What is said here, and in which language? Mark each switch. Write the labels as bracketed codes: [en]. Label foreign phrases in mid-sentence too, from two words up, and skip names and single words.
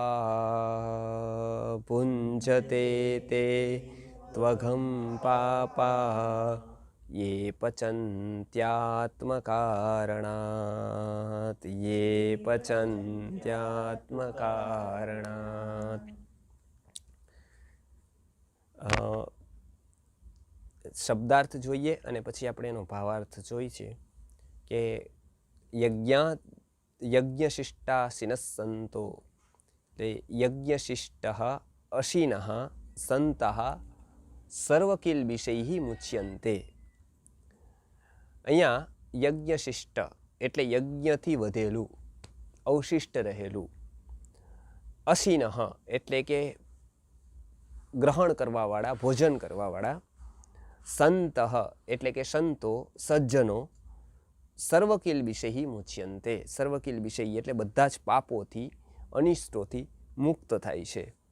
[sa] पुञ्चते ते त्वघं पापा ये पचन्त्यात्मकारणात् ये पचन्त्यात्मकारणात्। [gu] शब्दार्थ જોઈએ અને પછી આપણે એનો ભાવાર્થ જોઈશે કે [sa] यज्ञशिष्टाशिनः सन्तो यज्ञशिष्टः अशिनः सन्तः सर्वकिल्बिषैः मुच्यन्ते। [gu] અહીંયા यज्ञशिष्ट એટલે યજ્ઞથી વધેલું અવશિષ્ટ રહેલું, અશિનઃ એટલે કે ગ્રહણ કરવાવાળા ભોજન કરવાવાળા, સંતઃ એટલે કે સંતો સજ્જનો, [sa] સર્વકિલ્બિષૈ મુચ્યન્તે સર્વકિલ્બિષૈ [gu] એટલે બધા જ પાપોથી અનિષ્ટોથી મુક્ત થાય છે.